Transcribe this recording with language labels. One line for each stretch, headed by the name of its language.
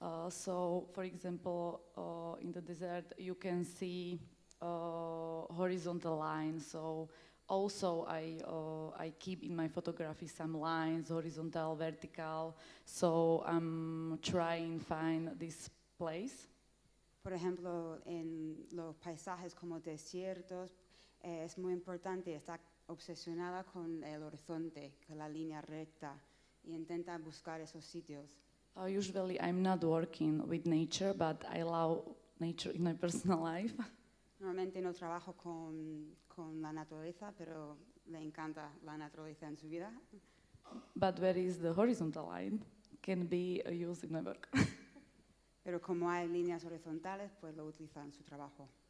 English: So, for example, in the desert, you can see horizontal lines. So, also I keep in my photography some lines, horizontal, vertical. So I'm trying to find this place.
Spanish: Por ejemplo, en los paisajes como desiertos, es muy importante estar obsesionada con el horizonte, con la línea recta, y intenta buscar esos sitios.
English: Usually I'm not working with nature, but I love nature in my personal life.
Spanish: Normalmente no trabajo con la naturaleza, pero le encanta la naturaleza en su vida.
English: But where is the horizontal line can be used in my work.
Spanish: Pero como hay líneas horizontales, pues lo utiliza en su trabajo.